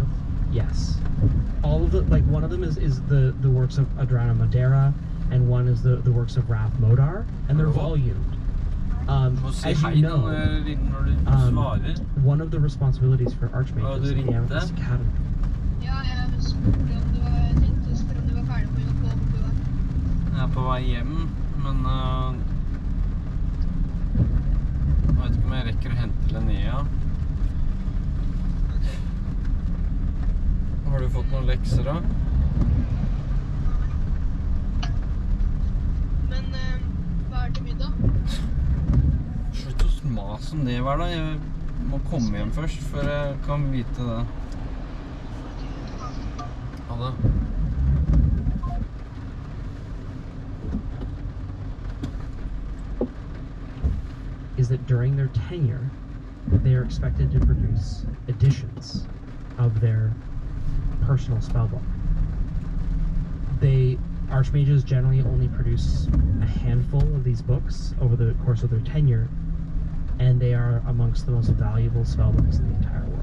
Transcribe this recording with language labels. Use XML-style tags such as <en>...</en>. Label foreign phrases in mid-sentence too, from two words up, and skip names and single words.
<en>Yes. All of the, like, one of them is the works of Adrana Modera, and one is the works of Wrath Modar, and they're volumed. As you know, one of the responsibilities for archmages in the Amethyst Academy.</en> <no>Ja, jeg spurte om du var, jeg tenkte å spørre om du var ferdig på jobb på bortover. Jeg er på vei hjem, men jeg vet ikke om jeg rekker å hente Linnea. Har du fått noen lekser da? Men hva er til middag? Slutt å mase om det hver dag. Jeg må komme hjem først, før jeg kan vite det. Ha det.</no> <en>during their tenure, they are expected to produce editions of their personal spellbook. Archmages generally only produce a handful of these books over the course of their tenure, and they are amongst the most valuable spellbooks in the entire world.</en>